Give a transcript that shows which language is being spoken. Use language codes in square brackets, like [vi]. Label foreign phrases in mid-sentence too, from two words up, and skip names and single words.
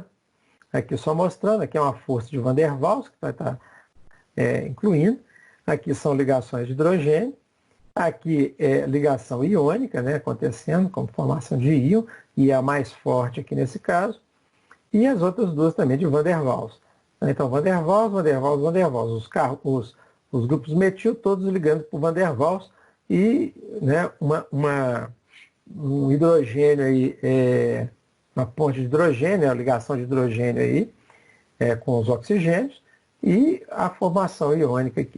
[pt] Aqui só mostrando, aqui é uma força de Van der Waals, que vai estar incluindo. Aqui são ligações de hidrogênio. Aqui é ligação iônica, né, acontecendo, como formação de íon, e é a mais forte aqui nesse caso. E as outras duas também de Van der Waals. Então, Van der Waals, Van der Waals, Van der Waals. Os grupos metil, todos ligando por Van der Waals, e, né, um hidrogênio aí, uma ponte de hidrogênio, a ligação de hidrogênio aí, com os oxigênios, e a formação iônica aqui.